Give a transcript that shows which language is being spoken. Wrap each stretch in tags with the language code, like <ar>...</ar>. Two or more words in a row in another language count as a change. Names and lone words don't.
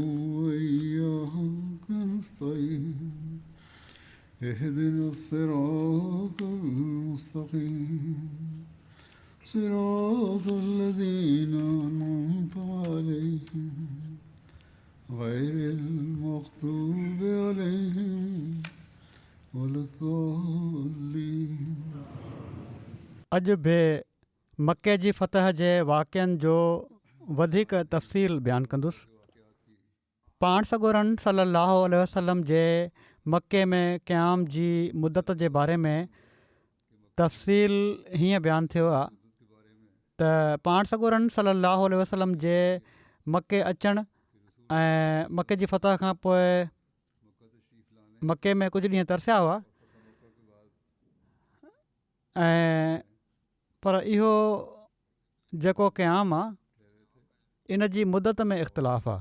<ar>وإياك نستعين اهدنا الصراط المستقيم صراط الذين أنعمت عليهم غير المغضوب عليهم ولا الضالين.</ar> <sd>अॼु बि मके जी फ़तह जे वाक़िअनि जो वधीक तफ़सील बयानु कंदुसि. पाण सॻोरन</sd> <ar>صلى الله عليه وسلم</ar> <sd>जे मके में क़याम जी मुदत जे बारे में तफ़सील हीअं बयानु थियो आहे त पाण सॻोरन</sd> <ar>صلى الله عليه وسلم</ar> <sd>जे मके अचणु ऐं मके जी फ़तह खां पोइ मके में कुझु ॾींहं तरसिया हुआ ऐं पर इहो जेको क़याम आहे इन जी मुदत में इख़्तिलाफ़ आहे.</sd>